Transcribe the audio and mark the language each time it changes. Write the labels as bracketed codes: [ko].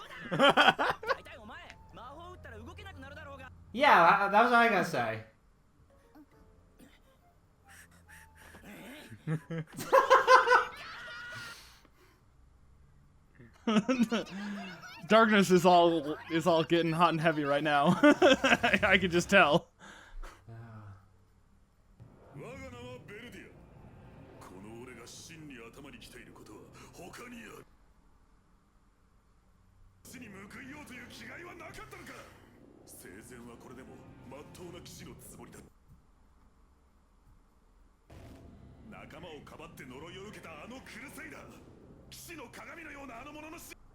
[ja] 大体お前魔法打ったら動けなくなるだろうが [en] Yeah, that was what I gotta say. Darkness is all getting hot and heavy right now. I can just tell. [ja] 我が名はベルディアこの俺が真に頭に来ていることは他にある死に報いようという気概はなかったのか生前はこれでも真っ当な騎士のつもりだ仲間をかばって呪いを受けたあのクルセイダー騎士の鏡のようなあの者の死